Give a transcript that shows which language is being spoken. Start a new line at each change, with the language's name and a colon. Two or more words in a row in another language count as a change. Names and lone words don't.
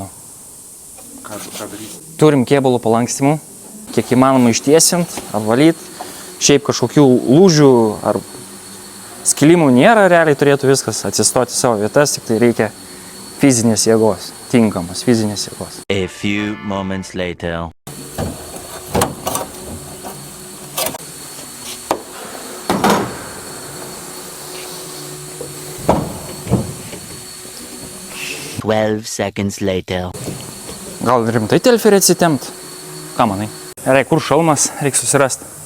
Lithuanian: Ką daryti? Turim kėbulų palankstimų, kiek įmanoma ištiesint, apvalyt. Šiaip kažkokių lūžių ar skilimų nėra, realiai turėtų viskas atsistoti savo vietas, tik tai reikia fizinės jėgos, tinkamos fizinės jėgos.
English: A few moments later. Seconds later.
Lithuanian: Gal rimtai telferį atsitempt? Ką manai? Gerai, kur šalmas? Reikia susirasti.